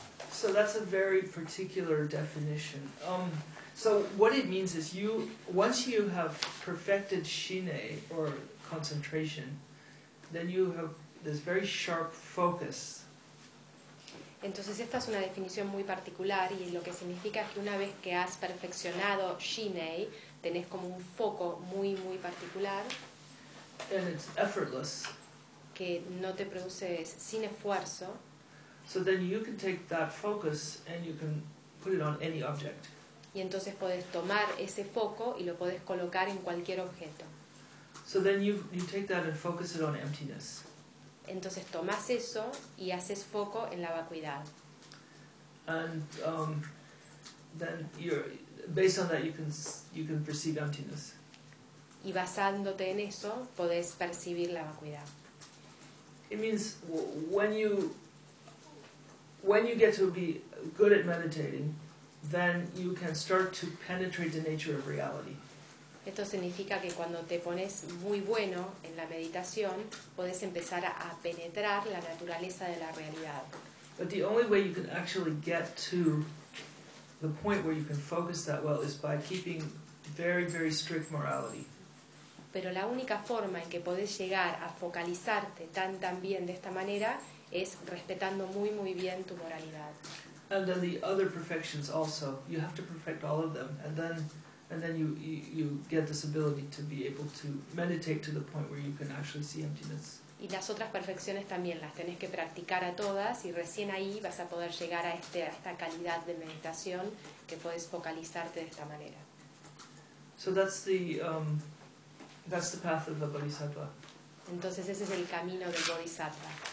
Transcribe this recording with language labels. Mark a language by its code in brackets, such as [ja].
[en] So that's a very particular definition. So what it means is you once you have perfected shine or concentration, then you have this very sharp focus. [es] Entonces esta es una definición muy particular y lo que significa es que una vez que has perfeccionado shine, tenés como un foco muy muy particular. [en] And it's effortless. [es] Que no te produce sin esfuerzo. [en] So then you can take that focus and you can put it on any object. [es] Y entonces podés tomar ese foco y lo podés colocar en cualquier objeto. [en] So then you take that and focus it on emptiness. [es] Entonces tomas eso y haces foco en la vacuidad. [en] And then you're based on that you can perceive emptiness. [es] Y basándote en eso podés percibir la vacuidad. [en] It means when you get to be good at meditating, then you can start to penetrate the nature of reality. [es] Esto significa que cuando te pones muy bueno en la meditación, puedes empezar a penetrar la naturaleza de la realidad. [en] But the only way you can actually get to the point where you can focus that well is by keeping very, very strict morality. [es] Pero la única forma en que puedes llegar a focalizarte tan bien de esta manera es respetando muy, muy bien tu moralidad. [en] And then the other perfections also. You have to perfect all of them. And then you get this ability to be able to meditate to the point where you can actually see emptiness. [es] Y las otras perfecciones también las tenés que practicar a todas y recién ahí vas a poder llegar a esta calidad de meditación que puedes focalizarte de esta manera. [en] So that's the path of the Bodhisattva. [es] Entonces ese es el camino del Bodhisattva.